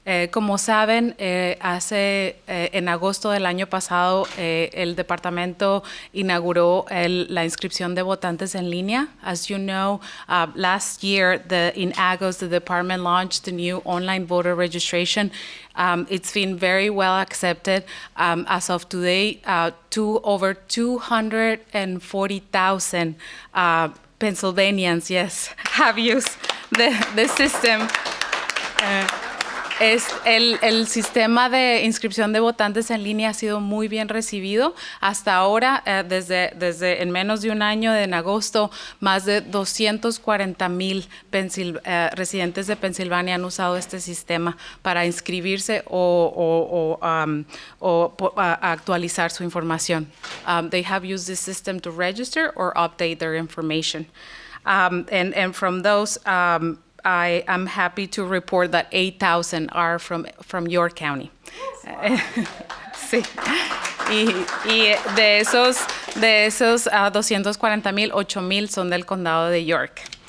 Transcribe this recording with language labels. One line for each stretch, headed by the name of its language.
Spanish: Como saben, en agosto del año pasado, el departamento inauguró la inscripción de votantes en línea.
English: As you know, last year, in August, the department launched the new online voter registration. It's been very well accepted. As of today, over 240,000 Pennsylvanians, yes, have used the system.
Spanish: El sistema de inscripción de votantes en línea ha sido muy bien recibido. Hasta ahora, desde en menos de un año, en agosto, más de 240,000 residentes de Pensilvania han usado este sistema para inscribirse o actualizar su información.
English: They have used this system to register or update their information. And from those, I am happy to report that 8,000 are from York County.
Spanish: Sí. Y de esos 240,000, 8,000 son del condado de York.